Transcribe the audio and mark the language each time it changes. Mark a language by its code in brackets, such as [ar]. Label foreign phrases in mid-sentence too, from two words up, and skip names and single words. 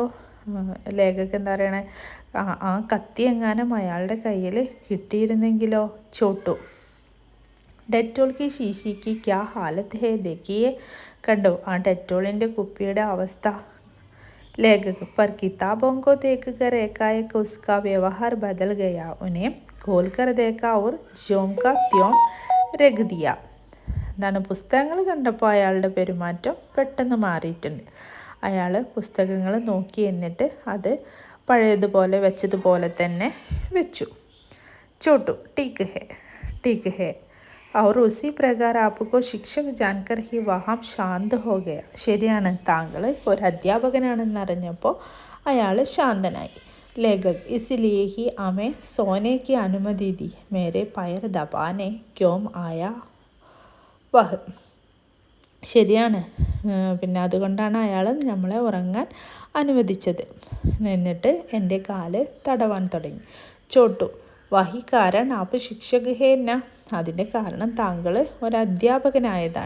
[ml] ലേഖക് എന്താ പറയണേ? ആ കത്തി എങ്ങാനും അയാളുടെ കയ്യിൽ കിട്ടിയിരുന്നെങ്കിലോ. [hi] छोटू, डेटॉल की शीशी का क्या हालत है देखिए. [ml] കണ്ടോ ആ ഡെറ്റോളിൻ്റെ കുപ്പിയുടെ അവസ്ഥ. ലേഖക്, [hi] पर किताबों को देखकर एकाएक उसका व्यवहार बदल गया. उन्हें खोलकर देखा और ज्यों का त्यों रख दिया. [ml] എന്താണ്? പുസ്തകങ്ങൾ കണ്ടപ്പോൾ അയാളുടെ പെരുമാറ്റം പെട്ടെന്ന് മാറിയിട്ടുണ്ട്. അയാൾ പുസ്തകങ്ങൾ നോക്കി, എന്നിട്ട് അത് പഴയതുപോലെ വെച്ചതുപോലെ തന്നെ വെച്ചു. [hi] छोटू ठीक है और उसी प्रकार आपको शिक्षक जानकर ही वहाँ शांत हो गया. [ml] ശരിയാണ്, താങ്കൾ ഒരു അധ്യാപകനാണെന്നറിഞ്ഞപ്പോൾ അയാൾ ശാന്തനായി. [hi] लेखक इसलिए ही हमें सोने की अनुमति दी. मेरे पैर दबाने क्यों आया वह. [ml] ശരിയാണ്, പിന്നെ അതുകൊണ്ടാണ് അയാൾ നമ്മളെ ഉറങ്ങാൻ അനുവദിച്ചത്. എന്നിട്ട് എൻ്റെ കാല് തടവാൻ തുടങ്ങി. [hi] छोटू वही कारण आप शिक्षक हैं न. [ml] അതിൻ്റെ കാരണം താങ്കൾ ഒരു അധ്യാപകനായതാണ്.